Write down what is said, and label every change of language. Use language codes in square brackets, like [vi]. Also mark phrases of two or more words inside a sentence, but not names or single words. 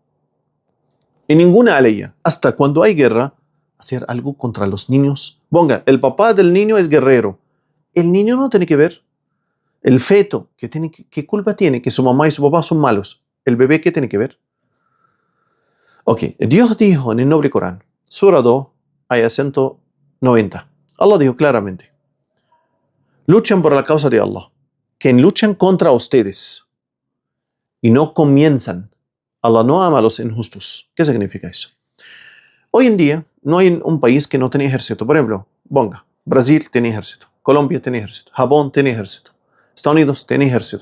[es] En ninguna aleya, hasta cuando hay guerra, hacer algo contra los niños. Ponga, el papá del niño es guerrero. El niño no tiene que ver. El feto, ¿qué culpa tiene? Que su mamá y su papá son malos. ¿El bebé qué tiene que ver? Ok, Dios dijo en el Noble Corán, Sura 2, ayah 190. Allah dijo claramente, luchan por la causa de Allah. Quien luchan contra ustedes y no comienzan. Allah no ama a los injustos. ¿Qué significa eso? Hoy en día no hay un país que no tiene ejército. Por ejemplo, Brasil tiene ejército, Colombia tiene ejército, Japón tiene ejército, Estados Unidos tiene ejército.